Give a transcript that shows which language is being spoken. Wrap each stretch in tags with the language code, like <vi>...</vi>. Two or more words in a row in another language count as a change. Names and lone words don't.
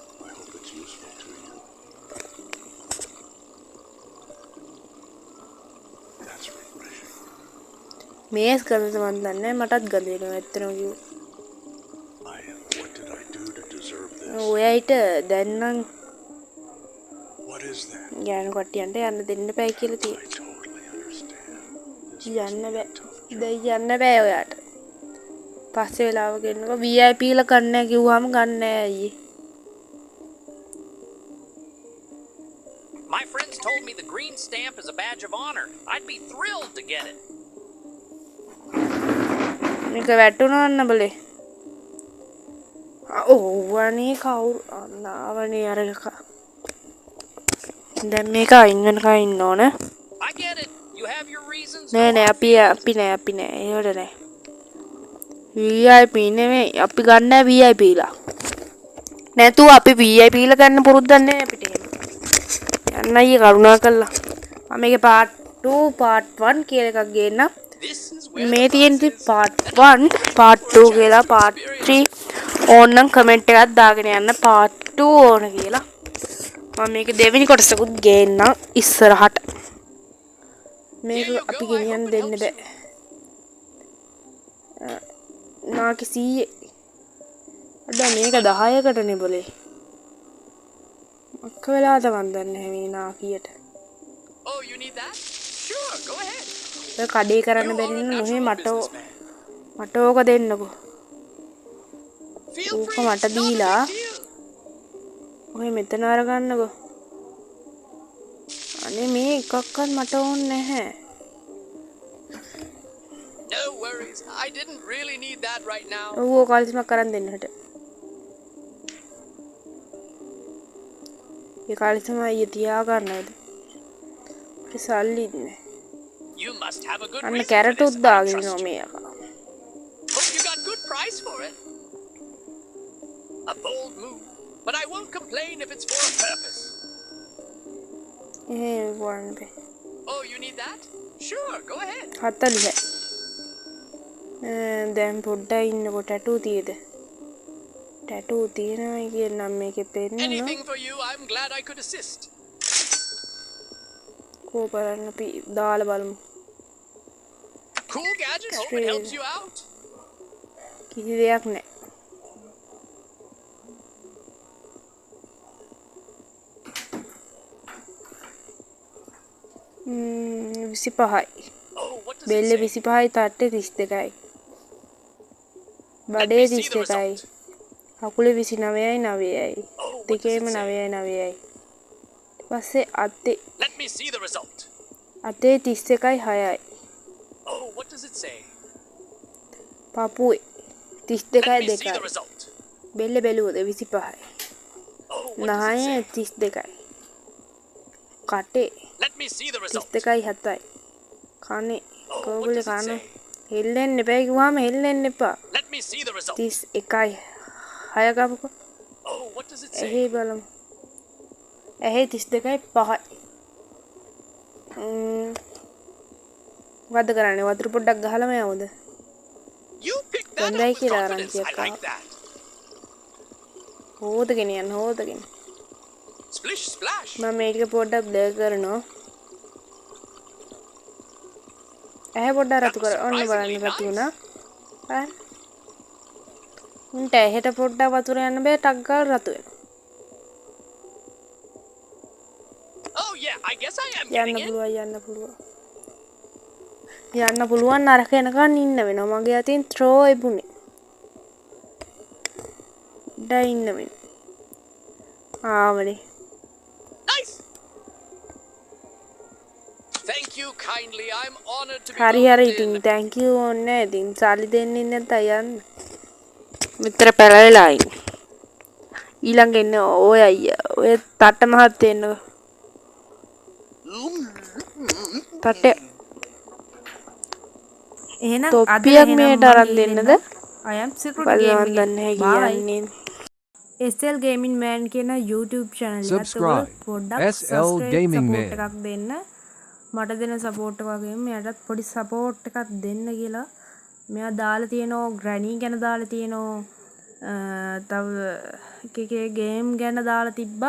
<si>මේස් ගඳද මන් දන්නේ නැහැ මටත් ගඳ එනවා ඇත්තටම කිව්වොත් ඔයාට දැන් නම් ගෑනු කට්ටියන්ට යන්න දෙන්න බෑ කියලා තියෙනවා යන්න බෑ දැන් යන්න බෑ ඔයාට පස්සේ වෙලාවක එන්නකෝ VIP ලා ගන්න නැහැ කිව්වම ගන්න නැහැ අයියේ</si> <en>My friends told me the green stamp is a badge of honor. I'd be thrilled to get it.</en> <si>මේක වැටුණාන්න බලේ ඕවනේ කවුරු අන්නවනේ අර එක දැන් මේක අයින් වෙනකන් ඉන්න ඕන</si> <en>I get it. You have your reasons.</en> <si>නෑ නෑ අපි නෑ ඒවට නෑ VIP නෙමෙයි අපි ගන්න VIP ලා නැතුව අපි VIP ලා ගන්න පුරුද්දක් නෑ අපිට එහෙම යන්න අයියේ කරුණා කළා මම මේකේ</si> <en>part 2 part 1</en> <si>කියලා එකක් ගේන්නම්</si> <en>This is where</en> <si>මේ</si> <en>the</en> <si>තියෙන</si> <en>buzz is. part 1 part 2</en> <si>කියලා</si> <en>part 3</en> <si>ඕනනම් කමෙන්ට් එකක් දාගෙන යන්න</si> <en>part 2</en> <si>ඕන කියලා මම මේක දෙවෙනි කොටසකුත් ගේන්නම් ඉස්සරහට මේක</si> <en>Here you</en> <si>අපි</si> <en>go. I</en> <si>ගෙනියන්න</si> <en>hope it</en> <si>දෙන්න</si> <en>helps</en> <si>බෑ. නාකි 100. අඩ මේක 10කටනේ බොලේ. අක්ක වෙලාද මන් දන්නේ නැහැ මේ නාකියට.</si> <en>Oh, you need that? Sure, go ahead.</en> <si>ඔය කඩේ කරන්න</si> <en>You</en> <si>බැරි</si> <en>are a</en> <si>නම් නොහේ</si> <en>natural</en> <si>මට</si> <en>businessman.</en> <si>මට ඕක දෙන්නකෝ.</si> <en>Feel</en> <si>ඕක</si> <en>free.</en> <si>මට</si> <en>Not a</en> <si>දීලා</si> <en>big deal.</en> <si>ඔය මෙතන අරගන්නකෝ. අනේ මේ එකක්වත් මට ඕනේ නැහැ.</si> <en>No worries. I didn't really need that right now.</en> <si>ඔව් කාලිස්මක් කරන් දෙන්නට. ඒ කාලිස්ම අයිය තියා ගන්නවද? ඒ සල්ලි නැහැ.</si> <en>You must have a good</en> <si>අන්න</si> <en>reason for</en> <si>කැරට්</si> <en>this.</en> <si>උත්</si> <en>I</en> <si>දාගෙන</si> <en>trust</en> <si>ඉනවා</si> <en>you.</en> <si>මේ අකා.</si> <en>Hope you got good price for it. A bold move, but I won't complain if it's for a purpose.</en> <si>එහෙම වань බෑ.</si> <en>Oh, you need that? Sure, go ahead.</en> <si>40යි. දැන් පොඩ්ඩක් ඉන්නකො ටැටූ තියේද? ටැටූ තියෙනවා කියනම් මේකේ පෙන්නනවා.</si> <en>Anything for you. I'm glad I could assist.</en> <si>කෝ බලන්න අපි දාලා බලමු.</si> <en>Cool gadget. Hope it helps you out.</en> <si>කිසි දෙයක් නැහැ. ම් 25යි.</si> <en>Oh, what does</en> <si>බෙල්ල</si> <en>it say?</en> <si>25යි තට්ටේ 32යි.</si> <en>Let</en> <si>බඩේ</si> <en>me see the</en> <si>32යි.</si> <en>result.</en> <si>කකුලේ 29යි 9යි.</si> <en>Oh, what does</en> <si>දෙකේම</si> <en>it say?</en> <si>9යි 9යි. ඊට පස්සේ අතේ</si> <en>Let me see the result.</en> <si>අතේ 31යි 6යි.</si> <en>Oh, what does it say?</en> <si>පපුවේ</si> <en>Let</en> <si>32යි</si> <en>me see the</en> <si>2යි.</si> <en>result.</en> <si>බෙල්ල බැලුවද 25යි.</si> <en>Oh, what does it</en> <si>නහය</si> <en>say?</en> <si>32යි. කටේ</si> <en>Let me see the result.</en> <si>32යි 7යි. කනේ</si> <en>Oh, what</en> <si>කෝගලේ</si> <en>does it</en> <si>කන</si> <en>say?</en> <si>හෙල්ලෙන්න එපා කිව්වම හෙල්ලෙන්න එපා.</si> <en>Let me see the result.</en> <si>31යි 6 ගමුකෝ.</si> <en>Oh, what does it say?</en> <si>එහේ බලමු. එහේ 32යි 5යි. වද කරන්නේ වතුර පොඩ්ඩක් ගහලම යවුද?</si> <en>You picked that</en> <si>Ganda</si> <en>up with</en> <si>කියලා</si> <en>confidence. I</en> <si>ආරංචියක්</si> <en>like that.</en> <si>හොදගෙන යන්න හොදගෙන.</si> <en>Splish splash.</en> <si>මම මේක පොඩ්ඩක් බ්ලර් කරනවා. ඇහැ පොඩ්ඩක් රතු කර. ඔන්න බලන්න රතු වුණා. හරි. උන්ට ඇහෙට පොඩ්ඩක් වතුර යන්න බෑ ටක් ගාලා රතු වෙනවා.</si> <en>Oh yeah, I guess I am</en> <si>යන්න</si> <en>getting in.</en> <si>පුළුවන් යන්න පුළුවන්. යන්න පුළුවන් නරක එනකන් ඉන්න වෙනවා. මගේ අතින් ත්‍රෝ එපුනේ. ඩා ඉන්න වෙනවා. ආවනේ.</si> <en>Nice. Thank you kindly. I'm honored to be</en> <si>හරි හරි</si> <en>welcomed</en> <si>ඉතින්</si> <en>in. thank you</en> <si>ඕනේ. ඉතින් සල්ලි දෙන්නේ නැත්නම් යන්න. මෙතර පැලලා ඉන්න. ඊළඟ එන්නේ ඔය අයියා. ඔය තට්ට මහත් එන්නකෝ. තට්ටේ එහෙනම් අද තොප්පියක් මෙහෙට අරන් දෙන්නද?</si> <en>I am security</en> <si>බලන්න game දන්නේ එකේ නැහැ කියන්නේ. SL Gaming Man කියන</si> <en>YouTube channel</en> <si>එකත් Subscribe. ඔයගොල්ලෝ පොඩ්ඩක් SL subscribe Gaming support Man. එකක් දෙන්න. මට දෙන support එක වගේම මෙයාටත් පොඩි support එකක් දෙන්න කියලා. මෙයා දාලා තියෙනවා granny ගැන දාලා තියෙනවා තව එක එක game ගැන දාලා තිබ්බා.</si>